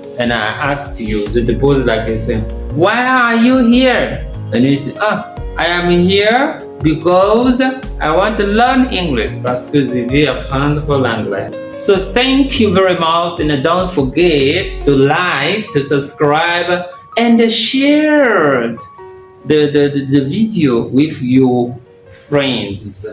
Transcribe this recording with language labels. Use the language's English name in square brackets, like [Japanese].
[English] And I ask you, [French] je te pose la question, [English] why are you here? And you say, I am here because I want to learn English. [French] Parce que je veux apprendre l'anglais. [English] So thank you very much, and don't forget to like, to subscribe, and share the video with your friends.